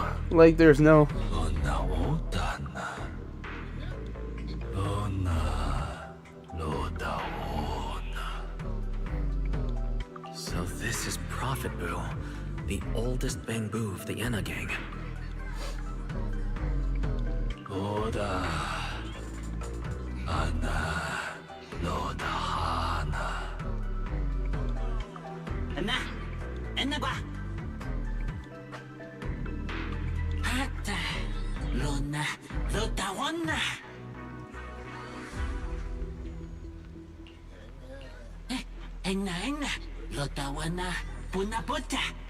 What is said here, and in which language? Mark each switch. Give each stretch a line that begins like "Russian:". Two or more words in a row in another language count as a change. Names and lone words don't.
English: Like there's no. So this is Prophet Boo, the oldest Bangbu of the Enna gang. Oda Anna Loda Hana Anna Enna Gua Hata Luna Loda Wana Enna Enna Loda Wana Puna Puta